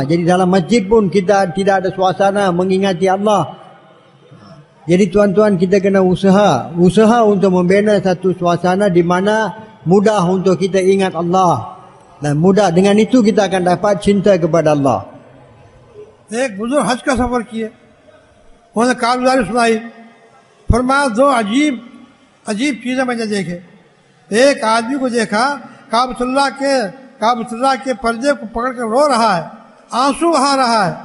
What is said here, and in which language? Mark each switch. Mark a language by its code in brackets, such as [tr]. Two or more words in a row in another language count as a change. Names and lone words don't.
[ms] Jadi dalam masjid pun kita tidak ada suasana mengingati Allah. Jadi tuan-tuan, kita kena usaha untuk membina satu suasana di mana mudah untuk kita ingat Allah. Dan mudah, dengan itu kita akan dapat cinta kepada Allah. [ur] ایک بزرگ حج کا سفر کیے، انہوں نے کارگزاری سنائی. فرمایا دو عجیب چیزیں میں نے دیکھے. ایک آدمی کو دیکھا کعبۃاللہ کے پردے کو پکڑکر رو رہا ہے، آنسو بہا رہا ہے.